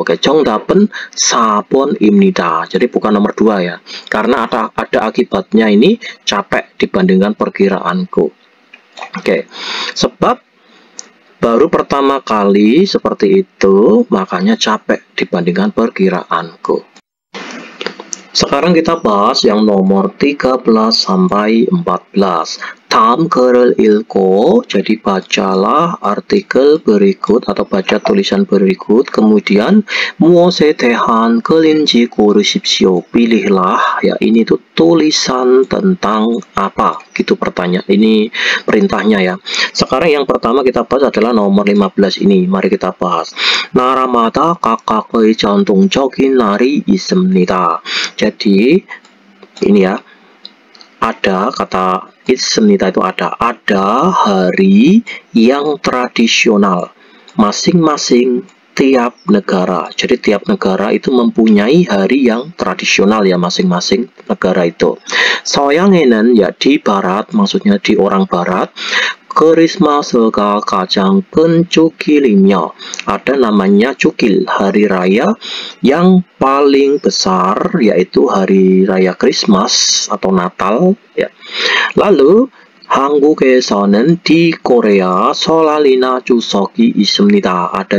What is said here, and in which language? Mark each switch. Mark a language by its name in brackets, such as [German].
[Korean] Oke, 정답은 4번입니다. [Indonesian] Jadi bukan nomor 2 ya, karena ada akibatnya, ini capek dibandingkan perkiraanku. Oke, sebab baru pertama kali seperti itu, makanya capek dibandingkan perkiraanku. Sekarang kita bahas yang nomor 13 sampai 14. [Korean] 다음 글을 읽고, [Indonesian] jadi bacalah artikel berikut atau baca tulisan berikut, kemudian [Korean] 무엇에 대한 글인지 고르십시오. [Indonesian] Pilihlah, ya ini tuh tulisan tentang apa, gitu pertanyaan. Ini perintahnya ya. Sekarang yang pertama kita bahas adalah nomor 15 ini. Mari kita bahas. [Korean] 나라마다 각각의 전통적인 날이 있습니다. [Indonesian] Jadi ini ya, ada kata ismita itu ada hari yang tradisional masing-masing tiap negara. Jadi tiap negara itu mempunyai hari yang tradisional ya, masing-masing negara itu. [Korean] 서양에는 [Indonesian] ya di barat, maksudnya di orang barat, [Korean] 크리스마스가 가장 큰 축일이며, [Indonesian] ada namanya cukil, hari raya yang paling besar, yaitu hari raya Christmas atau Natal ya. Lalu [Korean] 한국에서는 [Indonesian] di Korea [Korean] 설날이나 추석이 있습니다.